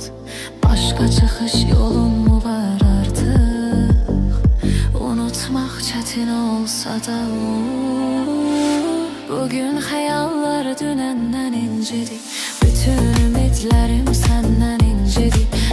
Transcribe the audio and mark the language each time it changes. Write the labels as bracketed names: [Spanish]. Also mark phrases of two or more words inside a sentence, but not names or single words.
[Turkish] Başka çıkış yolun mu var artık? Unutmak çetin olsa da unut. [Azerbaijani] Bugün xəyallar dünəndən incidi. Bütün ümidlərim səndən incidi.